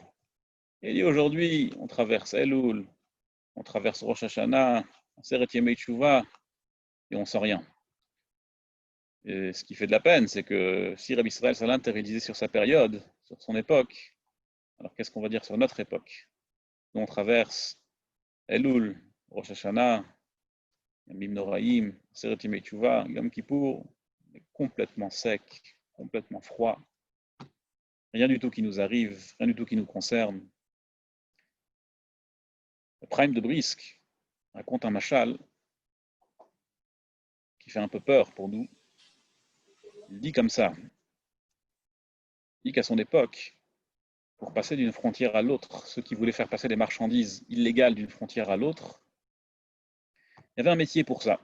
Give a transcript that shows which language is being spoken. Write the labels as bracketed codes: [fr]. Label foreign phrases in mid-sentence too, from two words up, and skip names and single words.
[fr] Et il dit aujourd'hui, on traverse Elul, on traverse Rosh Hashanah, on [he] עשרת ימי תשובה, [fr] et on ne sent rien. Et ce qui fait de la peine, c'est que si Rabbi Yisrael Salanter il disait sur sa période, sur son époque, alors qu'est-ce qu'on va dire sur notre époque? Nous on traverse Elul, Rosh Hashanah, [he] ימים נוראים, עשרת ימי תשובה, [fr] Yom Kippour, complètement sec, complètement froid. Rien du tout qui nous arrive, rien du tout qui nous concerne. Le Prime de Brisk raconte un machal qui fait un peu peur pour nous. Il dit comme ça, il dit qu'à son époque, pour passer d'une frontière à l'autre, ceux qui voulaient faire passer des marchandises illégales d'une frontière à l'autre, il y avait un métier pour ça.